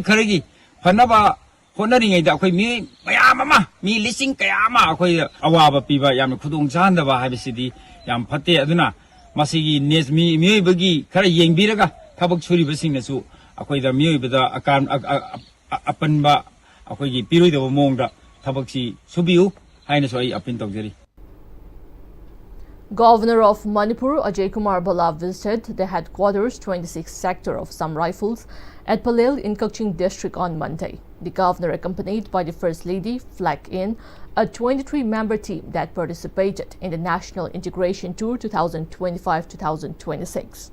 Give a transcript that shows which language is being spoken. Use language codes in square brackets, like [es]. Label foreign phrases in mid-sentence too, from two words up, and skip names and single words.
[mni] kharagi phanaba honari da akoi mi mayamama mi lising kayama akoi awaba piba yam khudong chandaba habisidi yam phate aduna masigi nes mi bagi khara yengbiraga thabak churi basingnasu akoi da mi bada akan apanba akoi gi piroi da mongda thabaksi subiu haina so ai apin tawjari. [en] Governor of Manipur Ajay Kumar Bala visited the headquarters 26th sector of Some Rifles at Palel in Kaching district on Monday. The governor, accompanied by the First Lady, flagged in a 23-member team that participated in the National Integration Tour 2025-2026.